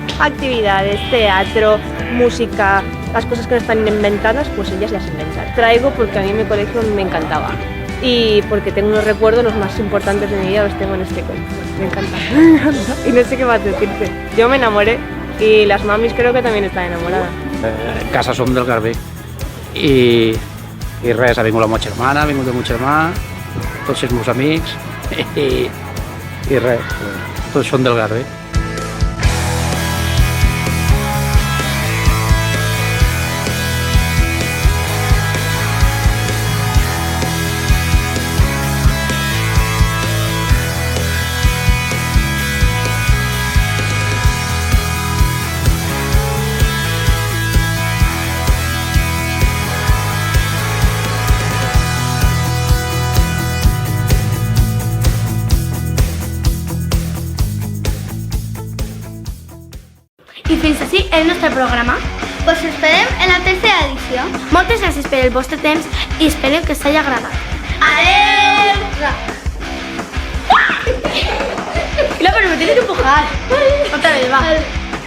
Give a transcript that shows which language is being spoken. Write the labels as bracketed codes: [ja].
[es] Actividades, teatro, música, las cosas que no están inventadas, pues ellas las inventan. Traigo porque a mí mi colegio me encantaba y porque tengo unos recuerdos, los más importantes de mi vida los tengo en este colegio. Me encanta. Y no sé qué más decirte. Yo me enamoré y las mamis creo que también están enamoradas. [ca] En casa som del Garbí i res, ha vingut la meva germana, ha vingut el meu germà, tots els meus amics i res, tots són del Garbí. fins així el nostre programa. Us esperem en la tercera edició. Moltes gràcies per el vostre temps i esperem que us hagi agradat. Adeu! [es] No, pero me tienes que empujar. Otra vez, va.